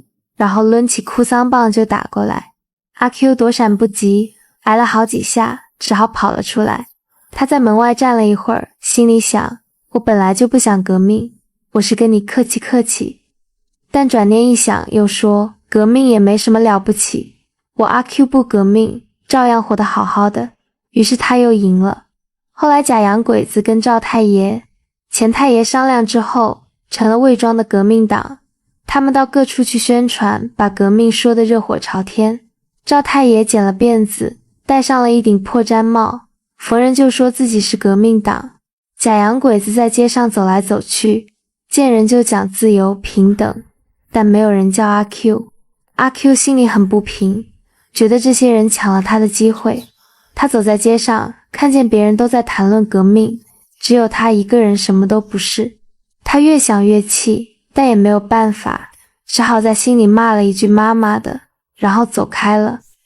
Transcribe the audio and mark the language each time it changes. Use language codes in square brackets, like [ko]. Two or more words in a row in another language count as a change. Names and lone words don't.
[zh] 然後掄起哭喪棒就打過來。阿 Q 躲閃不及，挨了好幾下，只好跑了出來。他在門外站了一會兒，心裡想，我本來就不想革命，我是跟你客氣客氣。但轉念一想，又說革命也沒什麼了不起，我阿 Q 不革命，照樣活得好好的。於是他又贏了。後來假洋鬼子跟趙太爺、錢太爺商量之後，成了偽裝的革命黨。他們到各處去宣傳，把革命說得熱火朝天。趙太爺剪了辮子，戴上了一頂破氈帽，逢人就說自己是革命黨。假洋鬼子在街上走來走去，見人就講自由平等，但沒有人叫阿 Q。阿 Q 心裡很不平，覺得這些人搶了他的機會。他走在街上，看見別人都在談論革命，只有他一個人什麼都不是。他越想越氣，但也沒有辦法，只好在心裡罵了一句媽媽的，然後走開了。